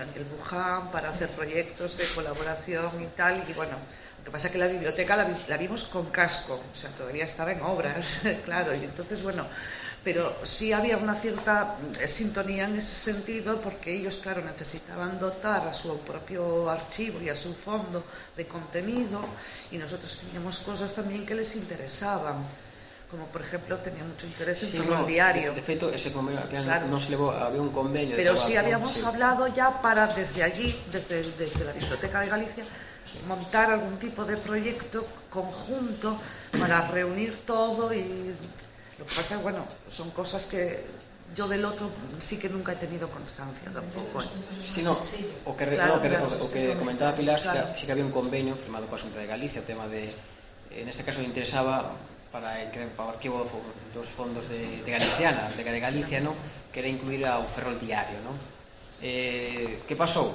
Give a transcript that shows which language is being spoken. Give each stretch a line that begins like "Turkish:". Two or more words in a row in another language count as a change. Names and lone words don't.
Spanish: Daniel Buján para hacer proyectos de colaboración y tal, y bueno, lo que pasa es que la biblioteca la vimos con casco, o sea, todavía estaba en obras, claro, y entonces, bueno, pero sí había una cierta sintonía en ese sentido, porque ellos, claro, necesitaban dotar a su propio archivo y a su fondo de contenido, y nosotros teníamos cosas también que les interesaban, como por ejemplo tenía mucho interés en Ferroviario.
Galician: De feito, ese convenio
Spanish: claro.
Galician: non se levou, había un convenio.
Spanish: Pero sí habíamos hablado ya para desde allí, desde la Biblioteca de Galicia, montar algún tipo de proyecto conjunto para reunir todo, y lo que pasa, bueno, son cosas que yo del otro sí que nunca he tenido constancia tampoco. Sí, no,
Galician: o que comentaba Pilar, claro. Sí que había un convenio firmado coa Xunta de Galicia, o tema de,
Spanish: en este caso le interesaba
Galician: para o arquivo dos fondos de Galiciana, de Galicia, ¿no? Que era incluir ao Ferroviario, ¿no? Que pasou?